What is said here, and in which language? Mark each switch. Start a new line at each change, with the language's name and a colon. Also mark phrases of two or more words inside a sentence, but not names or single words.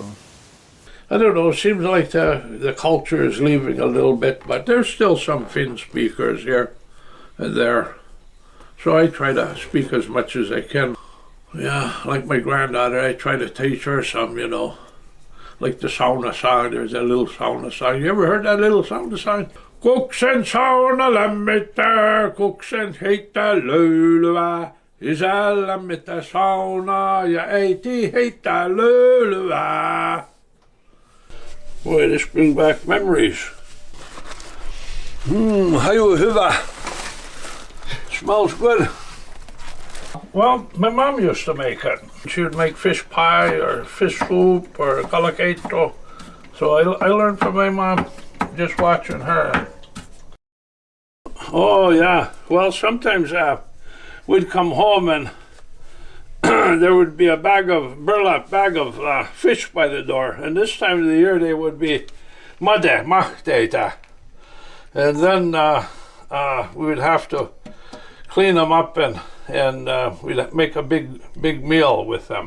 English: I don't know, it seems like the culture is leaving a little bit, but there's still some Finn speakers here and there. So I try to speak as much as I can. Yeah, like my granddaughter, I try to teach her some, you know. Like the sauna song, there's a little sauna song. You ever heard that little sauna song?
Finnish: Kuksen sauna lämmittää, kuksen heittää löylyä. Isä lämmittää saunaa ja äiti heittää löylyä.
English: Boy, this brings back memories.
Finnish: Haju hyvä.
English: Smells good. Well, my mom used to make it. She would make fish pie or fish soup or kalakaito. So I learned from my mom just watching her. Oh yeah, well sometimes we'd come home and there would be a burlap bag of fish by the door, and this time of the year they would be mahteita, and then we would have to clean them up and we'd make a big meal with them.